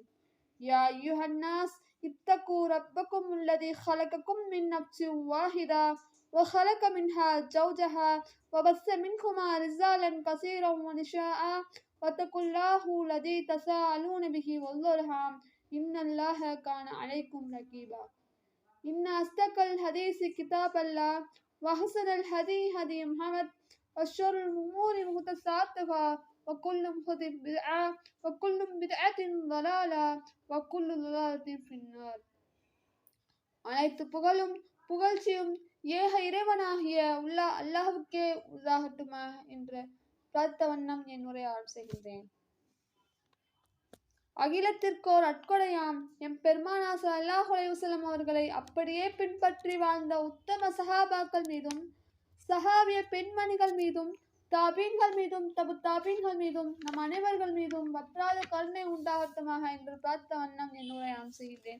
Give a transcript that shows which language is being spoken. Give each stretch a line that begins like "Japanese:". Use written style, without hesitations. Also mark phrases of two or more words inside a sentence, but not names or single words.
Arabic: يا أيها الناس اتقوا ربكم الذي خلقكم من نفس واحدة وخلق منها زوجها وبث منهما رجالا كثيرا ونساء واتقوا الله الذي تساءلون به والأرحام إن الله كان عليكم رقيبا. إن أصدق الحديث كتاب الله وأحسن الهدي هدي محمد وشر الأمور محدثاتها وكل محدثة بدعة وكل بدعة ضلالة وكل ضلالة في النار.
Tamil: அனைத்து புகழும் புகழ்ச்சியும் ஏக இறைவனாகிய அல்லாஹ்வுக்கே உரித்தாகட்டுமா என்று பிரார்த்த வண்ணம் என் உரையை ஆரம்பம் செய்கின்றேன். அகிலத்திற்கோர் அட்கொடையாம் எம் பெருமானார்
Arabic: صلى الله عليه وسلم
Tamil: அவர்களை அப்படியே பின்பற்றி வாழ்ந்த உத்தம சஹாபாக்கள் மீதும் சஹாபிய பெண்மணிகள் மீதும் தாபீன்கள் மீதும் தாபீன்கள் மீதும் நம் அனைவர்கள் மீதும் வற்றாத கருணை உண்டாகட்டுமாக என்று பிரார்த்த வண்ணம் என் உரையை ஆரம்பம் செய்கின்றேன்.